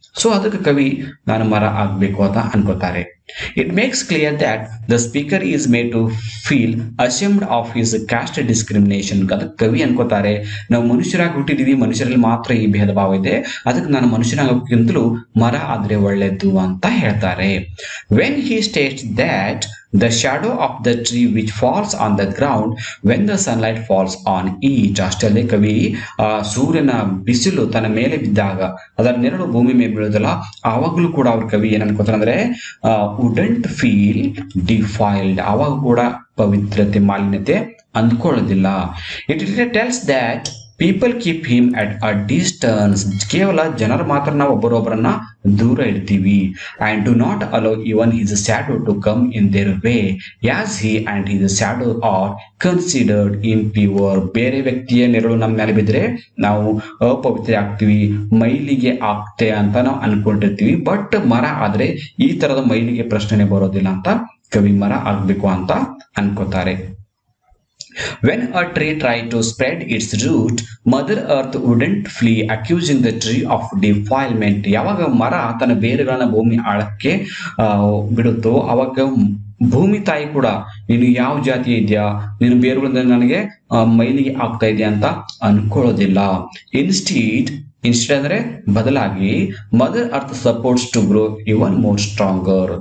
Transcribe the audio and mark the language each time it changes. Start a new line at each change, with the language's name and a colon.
Kannada: So ಅದಕ್ಕೆ ಕವಿ ನಾನು ಮರ ಆಗ್ಬೇಕು ಅಂತ ಅನ್ಕೋತಾರೆ.
English: It makes clear that the speaker is made to feel ashamed of his caste discrimination.
Kannada: ಅದಕ್ಕೆ ಕವಿ ಅನ್ಕೋತಾರೆ ನಾವು ಮನುಷ್ಯರಾಗಿ ಹುಟ್ಟಿದೀವಿ, ಮನುಷ್ಯರಲ್ಲಿ ಮಾತ್ರ ಈ ಭೇದ ಭಾವ ಇದೆ, ಅದಕ್ಕೆ ನಾನು ಮನುಷ್ಯನಾಗೋಕ್ಕಿಂತಲೂ ಮರ ಆದ್ರೆ ಒಳ್ಳೆದ್ದು ಅಂತ ಹೇಳ್ತಾರೆ.
English: When he states that the shadow of the tree which falls on the ground when the sunlight falls on it.
Kannada: ಅಷ್ಟಲ್ಲೇ ಕವಿ ಸೂರ್ಯನ ಬಿಸಿಲು ತನ್ನ ಮೇಲೆ ಬಿದ್ದಾಗ ಅದರ ನೆರಳು ಭೂಮಿ ಮೇಲೆ ಬೀಳೋದಲ್ಲ, ಆವಾಗಲೂ ಕೂಡ ಅವ್ರ ಕವಿ ಏನ್ ಅನ್ಕೋತಾರೆ ಅಂದ್ರೆ
English: Wouldn't feel defiled.
Kannada: ಆವಾಗ ಕೂಡ ಪವಿತ್ರತೆ, ಮಾಲಿನ್ಯತೆ ಅಂದ್ಕೊಳ್ಳೋದಿಲ್ಲ.
English: It tells that people keep him at a distance.
Kannada: ಕೇವಲ ಜನರು ಮಾತ್ರ ನಾವು ಒಬ್ಬರೊಬ್ಬರನ್ನ ದೂರ ಇಡ್ತೀವಿ.
English: And do not allow even his shadow to come in their way as he and his shadow are considered impure.
Kannada: ಬೇರೆ ವ್ಯಕ್ತಿಯ ನೆರಳು ನಮ್ಮ ಮೇಲೆ ಬಿದ್ರೆ ನಾವು ಅಪವಿತ್ರ ಆಗ್ತೀವಿ, ಮೈಲಿಗೆ ಆಗ್ತೆ ಅಂತ ನಾವು ಅನ್ಕೊಂಡಿರ್ತೀವಿ. ಬಟ್ ಮರ ಆದ್ರೆ ಈ ತರದ ಮೈಲಿಗೆ ಪ್ರಶ್ನೆ ಬರೋದಿಲ್ಲ ಅಂತ ಕವಿ ಮರ ಆಗ್ಬೇಕು ಅಂತ ಅನ್ಕೋತಾರೆ.
English: When a tree tried to spread its root, Mother Earth wouldn't flee, accusing the tree of defilement.
Kannada: ಯಾವಾಗ ಮರ ತನ್ನ ಬೇರುಗಳನ್ನ ಭೂಮಿ ಆಳಕ್ಕೆ ಬಿಡುತ್ತೋ ಅವಾಗ ಭೂಮಿ ತಾಯಿ ಕೂಡ ನೀನು ಯಾವ ಜಾತಿ ಇದೆಯಾ, ನೀನು ಬೇರುಗಳಿಂದ ನನಗೆ ಮೈಲಿಗೆ ಆಗ್ತಾ ಇದೆಯಾ ಅಂತ ಅನ್ಕೊಳ್ಳೋದಿಲ್ಲ. ಇನ್ಸ್ಟೀಡ್
English: instead
Kannada: ಅಂದ್ರೆ ಬದಲಾಗಿ
English: Mother earth supports to grow even more stronger.